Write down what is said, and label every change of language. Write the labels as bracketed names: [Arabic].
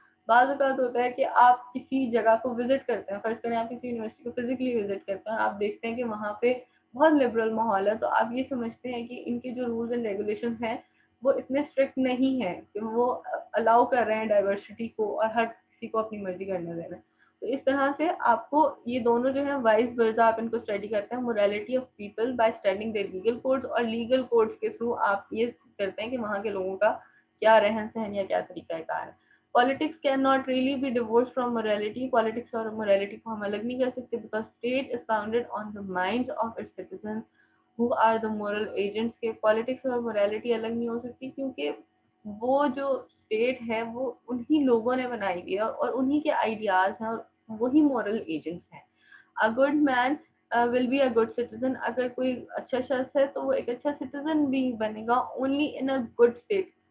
[Urdu] بعض اوقات ہوتا ہے کہ آپ کسی جگہ کو وزٹ کرتے ہیں, فرض کریں آپ کسی یونیورسٹی کو فزیکلی وزٹ کرتے ہیں, آپ دیکھتے ہیں کہ وہاں پہ بہت لبرل ماحول ہے, تو آپ یہ سمجھتے ہیں کہ ان کے جو رولز اینڈ ریگولیشنز ہیں وہ اتنے اسٹرکٹ نہیں ہیں کہ وہ الاؤ کر رہے ہیں ڈائیورسٹی کو اور ہر کسی کو اپنی مرضی کرنے دے رہے ہیں. تو اس طرح سے آپ کو یہ دونوں جو ہیں وائس ورزا آپ ان کو اسٹڈی کرتے ہیں. [English] morality of people by studying their legal codes, [Urdu] اور لیگل کوڈز کے تھرو آپ یہ کرتے ہیں کہ وہاں کے لوگوں کا کیا رہن سہن یا کیا طریقہ کار ہے. [English] Politics cannot really be divorced from morality. [Urdu] Politics اور morality کو ہم الگ نہیں کر سکتے [English] because state is founded on the minds of its citizens who are the moral agents. [Urdu] کے politics اور morality الگ نہیں ہو سکتی کیونکہ وہ جو state ہے وہ انہی لوگوں نے بنائی ہوئی ہے اور انہی کے ideas ہیں اور وہی moral agents ہیں. [English] A good man will be a good citizen. [Urdu] اگر کوئی اچھا شخص ہے تو وہ ایک اچھا citizen بھی بنے گا [English] only in a good state.